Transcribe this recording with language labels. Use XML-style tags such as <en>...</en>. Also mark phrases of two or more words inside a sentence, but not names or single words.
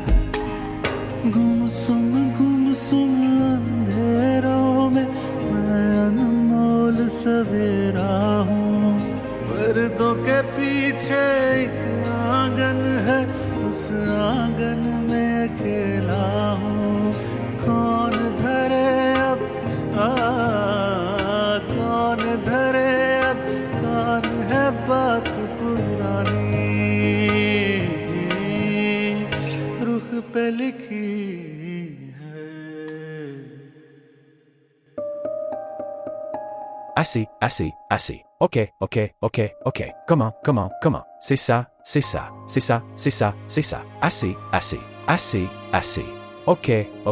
<hi>गुमसुम अंधेरों में मैं अनमोल सवेरा हूँ पर्दों के पीछे एक आंगन है उस आंगन में अकेला हूँ कौन धरे अब कौन धरे अब कौन है बात पुरानी रुख पे लिखी</hi> <fr>Assez, assez, assez. Ok. Comment? C'est ça. Assez. Ok.</fr>